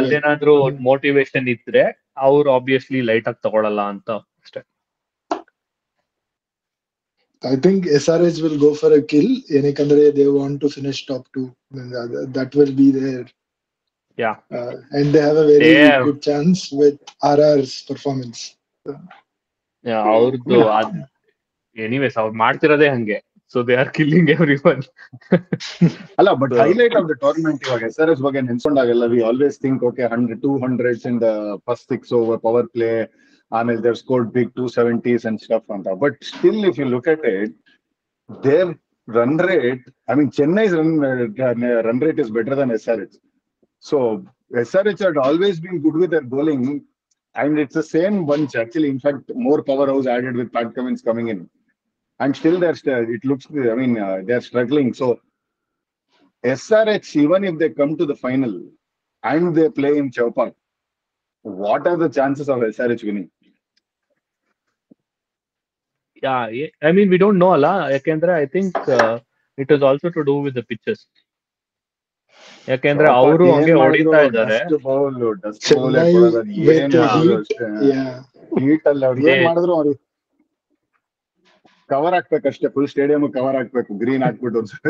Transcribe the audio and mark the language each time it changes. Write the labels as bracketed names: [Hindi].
[Kannada] ಅಲ್ಲೇನಾದ್ರೂ motivation ಇದ್ರೆ ಅವ್ರು obviously light ಆಗಿ ತಗೊಳಲ್ಲ ಅಂತ ಅಷ್ಟೇ. [English] I think SRH will go for a kill. Yannickandre, they want to finish top 2. That will be there. Yeah. And they have a very They- good chance with RR's performance. [Kannada] ಅವ್ರದ್ದು anyways ಅವ್ರು ಮಾಡ್ತಿರೋದೇ ಹಂಗೆ, so they are killing every one. [English] ಅಲ್ಲ but highlight of the tournament ಇವಾಗ SRH ಬಗ್ಗೆ ನೆನ್ಸ್ಕೊಂಡಾಗೆಲ್ಲ we always think okay 200s in the first 6 over power play, ಆಮೇಲೆ there scored big 270s and stuff ಅಂತ. But still if you look at it, there run rate, I mean Chennai's run rate is better than SRH. So SRH had always been good with their bowling, and it's the same bunch actually. In fact, more powerhouse added with Pat Cummins coming in, and still it looks, I mean, they're struggling. So SRH, even if they come to the final and they play in Chowpatty, what are the chances of SRH winning? I mean we don't know ಅಲ್ಲ, ಯಾಕೆಂದ್ರೆ I think it is also to do with the pitches. [Kannada] ಯಾಕೆಂದ್ರೆ ಅವರು ಹಂಗೆ ಹೊಡಿತಾ ಇದ್ದಾರೆ. [English] Chennai with the heat, [Kannada] heat ಅಲ್ಲಿ ಅವ್ರು ಏನ್ ಮಾಡಿದ್ರು ಅವ್ರು ಕವರ್ ಹಾಕ್ಬೇಕಷ್ಟೇ, ಫುಲ್ ಸ್ಟೇಡಿಯಂ ಕವರ್ ಹಾಕ್ಬೇಕು, ಗ್ರೀನ್ ಹಾಕ್ಬಿಟ್ಟು.